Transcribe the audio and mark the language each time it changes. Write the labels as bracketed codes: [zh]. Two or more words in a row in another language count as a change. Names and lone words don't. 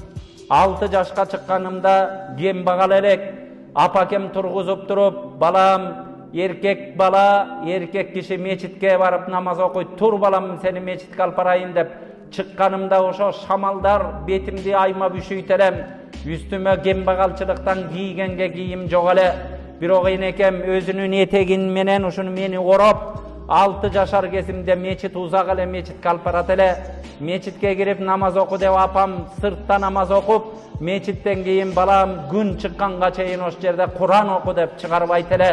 [ky] 6 жашка чыкканымда кембагал элек апакем тургузуп туруп, балам, эркек бала, эркек киши мечитке барып намаз окуйт. Тур балам, сени мечитке алып барайын деп чыкканымда ошо шамалдар бетимди аймап үшүйт элем. Үстүмө кембагалчылыктан кийгенге кийим жок эле. Bирок энекем өзүнүн этегин менен ушуну мени ороп, 6 жашар кезимде мечит узак эле мечитке алып барат эле. Мечитке кирип намаз оку деп апам сыртта намаз окуп, мечиттен кийин балам күн чыкканга чейин ошол жерде Куран оку деп чыгарбайт эле.